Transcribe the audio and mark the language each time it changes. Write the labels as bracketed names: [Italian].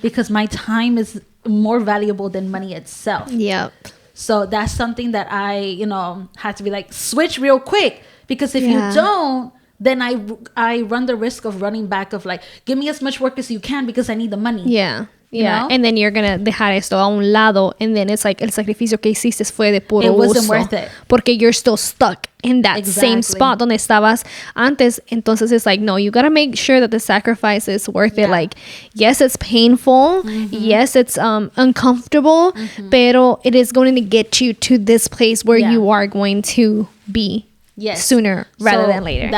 [English] Because my time is more valuable than money itself. Yep. So that's something that I, had to be like, switch real quick. Because if you don't, then I run the risk of running back of like, give me as much work as you can because I need the money. Yeah. Yeah, You know? and then you're gonna [Spanish] dejar esto a un lado, [English] and then it's like [Spanish] el sacrificio que hiciste fue de puro [English] It wasn't [Spanish] uso, [English] worth it. [Spanish] porque [English] you're still stuck in that same spot [Spanish] donde estabas antes. Entonces [English] it's like, no, you gotta make sure that the sacrifice is worth it. Like, yes, it's painful, yes, it's uncomfortable, [Spanish] pero [English] it is going to get you to this place where you are going to be sooner rather than later.